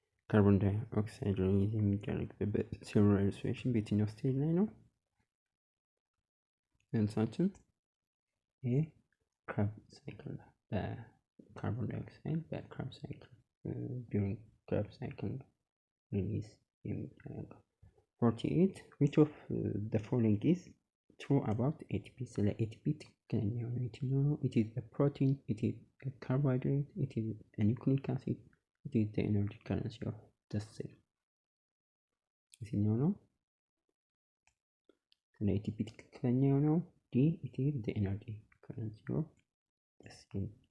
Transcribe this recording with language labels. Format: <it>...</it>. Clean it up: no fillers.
<am>ካርቦን ዳይኦክሳይድ ሪሊዝ የሚደረግበት ሴሉላር ሬስፒሬሽን በየትኛው ስቴጅ ላይ ነው? መልሳችን ኤ Krebs cycle በካርቦን ዳይኦክሳይድ በክሬብስ ሳይክል during Krebs cycle release የሚደረገው። 48</am> <en>which of the following is true about ATP?</en> <am>ስለ ATP ትክክለኛ የሆነው የትኛው ነው?</am> <en>it is a protein, it is a carbohydrate, it is a nucleic acid, it is the energy currency of the cell.</en> <am>የትኛው ነው? ስለ ATP ትክክለኛ የሆነው</am> <en>D it is the energy currency of the cell.</en>